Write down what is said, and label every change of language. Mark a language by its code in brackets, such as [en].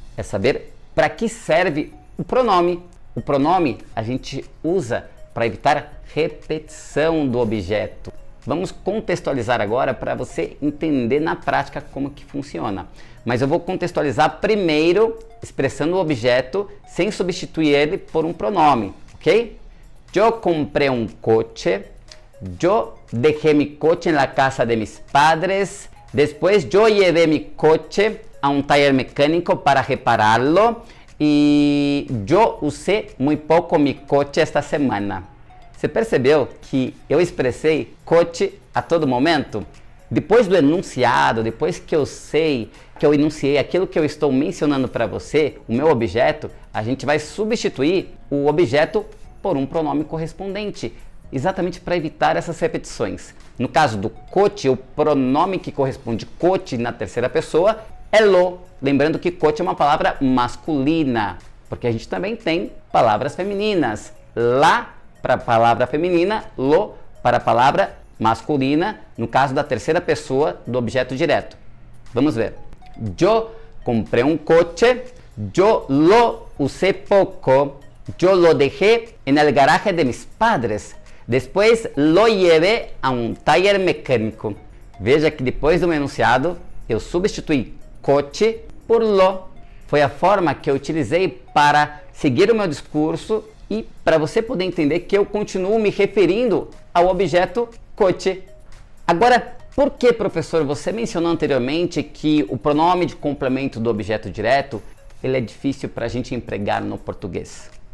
[pt] É saber para que serve o pronome. O pronome a gente usa para evitar repetição do objeto. Vamos contextualizar agora para você entender na prática como que funciona. Mas eu vou contextualizar primeiro expressando o objeto sem substituir ele por um pronome, ok? Eu comprei um coche. [es] Eu dejé mi coche en la casa de mis padres. Después yo llevé mi coche a un taller mecánico para repararlo y yo usé muy poco mi coche esta semana. [pt] Você percebeu que eu expressei coche a todo momento? Depois do enunciado, depois que eu sei, que eu enunciei aquilo que eu estou mencionando para você, o meu objeto, a gente vai substituir o objeto por um pronome correspondente, exatamente para evitar essas repetições. No caso do coche, o pronome que corresponde coche na terceira pessoa é lo. Lembrando que coche é uma palavra masculina, porque a gente também tem palavras femininas. La para a palavra feminina, lo para a palavra masculina, no caso da terceira pessoa do objeto direto. Vamos ver. Eu comprei um coche, [es] eu lo usé poco, eu lo dejé en el garaje de mis padres. Después lo llevé a un taller mecánico. [pt] Veja que depois do enunciado eu substituí coche por lo. Foi a forma que eu utilizei para seguir o meu discurso e para você poder entender que eu continuo me referindo ao objeto coche. Agora, por que, professor, você mencionou anteriormente que o pronome de complemento do objeto direto ele é difícil para a gente empregar no português?